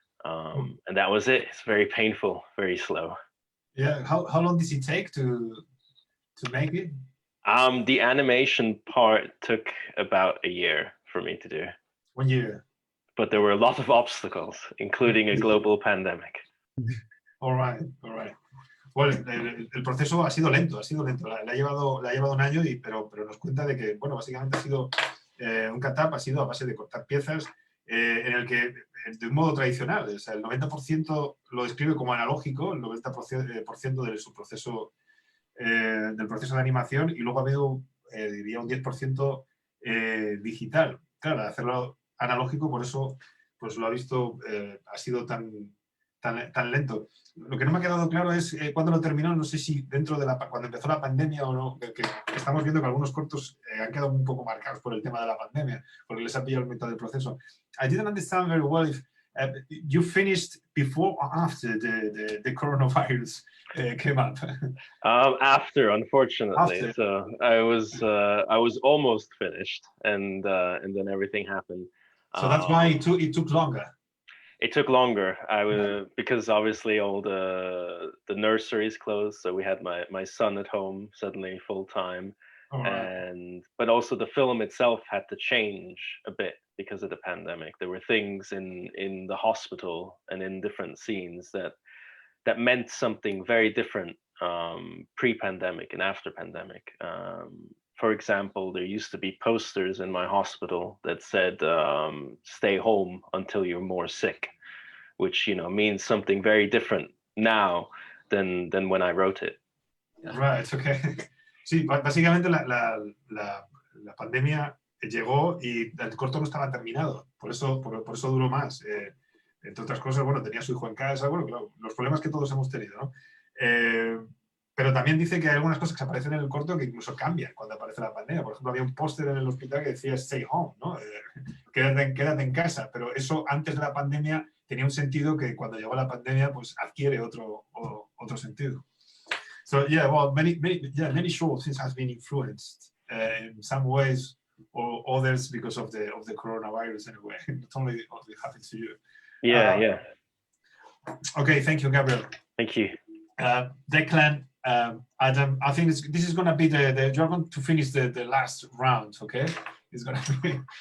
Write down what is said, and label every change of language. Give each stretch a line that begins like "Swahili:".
English: And that was it. It's very painful, very slow. Yeah. How long does it take to make it? The animation part took about a year for me to do. 1 year. But there were a lot of obstacles, including a global pandemic. All right.
Spanish: Bueno, el proceso ha sido lento. Le ha llevado 1 año, pero nos cuenta de que, bueno, básicamente ha sido un cut-up, ha sido a base de cortar piezas en el que, de un modo tradicional, o sea, el 90% lo describe como analógico, el 90% de su proceso, del proceso de animación, y luego ha habido, diría, un 10% digital. Claro, al hacerlo analógico, por eso pues lo ha visto, ha sido tan lento. Lo que no me ha quedado claro es cuándo lo terminó. No sé si dentro de cuando empezó la pandemia o no, que estamos viendo que algunos cortos han quedado un poco marcados por el tema de la pandemia, porque les ha pillado el mitad del proceso.
English: I didn't understand very well if you finished before or after the coronavirus came up. After, unfortunately. After. So I was almost finished, and then everything happened. So that's why it took longer. It took longer. Because obviously all the nurseries closed, so we had my son at home suddenly full time, Right. but also the film itself had to change a bit because of the pandemic. There were things in the hospital and in different scenes that meant something very different pre-pandemic and after pandemic. For example, there used to be posters in my hospital that said, stay home until you're more sick, which, means something very different now than when I wrote it. Right, okay.
Spanish: Sí, básicamente la pandemia llegó y el corto no estaba terminado, por eso duró más. Entre otras cosas, bueno, tenía su hijo en casa, bueno, claro, los problemas que todos hemos tenido, ¿no? Pero también dice que hay algunas cosas que aparecen en el corto que incluso cambian cuando aparece la pandemia. Por ejemplo, había un póster en el hospital que decía
English: stay home,
Spanish: ¿no? Quédate en casa. Pero eso antes de la pandemia tenía un sentido que cuando llegó la pandemia pues adquiere otro sentido.
English: So yeah, well, many short things has been influenced in some ways or others because of the coronavirus anyway. Not only happened to you. Yeah. Okay, thank you, Gabriel. Thank you. Declan, Adam, I think this is going to be you're going to finish the last round, okay? It's going to be.